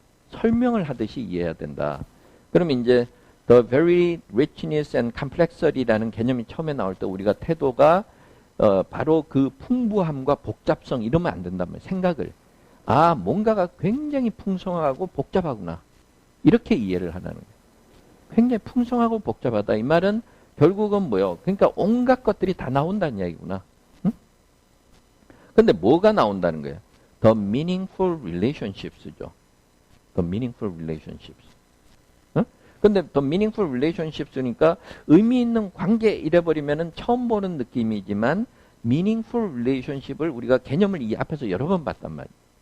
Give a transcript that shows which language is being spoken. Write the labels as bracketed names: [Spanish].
[Korean] 설명을 하듯이 이해해야 된다. 그러면 이제 [English] The very richness and complexity [Korean] 라는 개념이 처음에 나올 때 우리가 태도가 바로 그 풍부함과 복잡성 이러면 안 된단 말이에요. 생각을. 뭔가가 굉장히 풍성하고 복잡하구나. 이렇게 이해를 하라는 거예요. 굉장히 풍성하고 복잡하다. 이 말은 결국은 뭐요? 그러니까 온갖 것들이 다 나온다는 이야기구나. 응? 근데 뭐가 나온다는 거예요? [English] The meaningful relationships죠. The meaningful relationships. [Korean] 근데 더 meaningful relationships니까 의미 있는 관계 이래버리면은 처음 보는 느낌이지만 meaningful relationship을 우리가 개념을 이 앞에서 여러 번 봤단 말이에요.